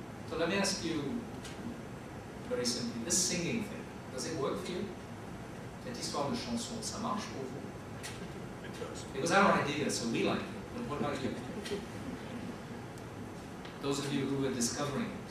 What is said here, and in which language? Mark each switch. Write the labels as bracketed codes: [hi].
[en] So let me ask you very simply, this singing thing, does it work for you? [fr] Cette histoire de chanson, ça marche pour vous? [en] It was our idea, so we like it, but what about you? Those of you who are discovering it.